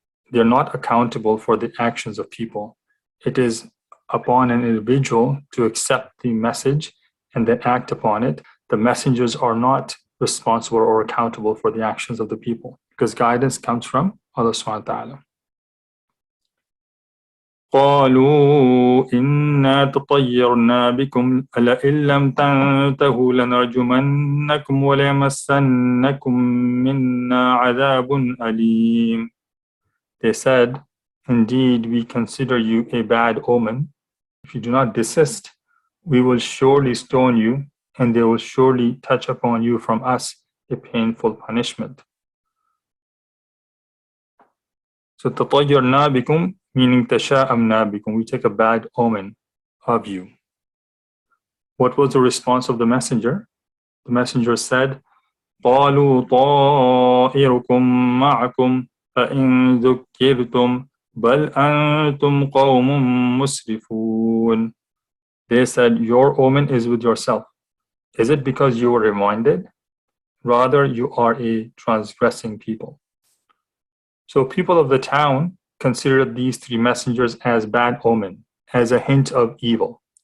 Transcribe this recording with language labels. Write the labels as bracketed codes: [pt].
[en] They're not accountable for the actions of people. It is upon an individual to accept the message and then act upon it. The messengers are not responsible or accountable for the actions of the people, because guidance comes from Allah subhanahu wa ta'ala. [ar] قالوا إنا تطيرنا بكم لئن لم تنتهوا لنرجمنكم وليمسنكم منا عذاب أليم. [en] They said, indeed, we consider you a bad omen. If you do not desist, we will surely stone you, and they will surely touch upon you from us a painful punishment. So [ar] تطيرنا بكم [en] meaning [ar] تشاءمنا بكم, [en] we take a bad omen of you. What was the response of the messenger? The messenger said, [ar] قالوا طائركم معكم فإن ذكرتم بل أنتم قوم مسرفون. [en] They said, your omen is with yourself. Is it because you were reminded? Rather, you are a transgressing people. So people of the town considered these three messengers as bad omen, as a hint of evil.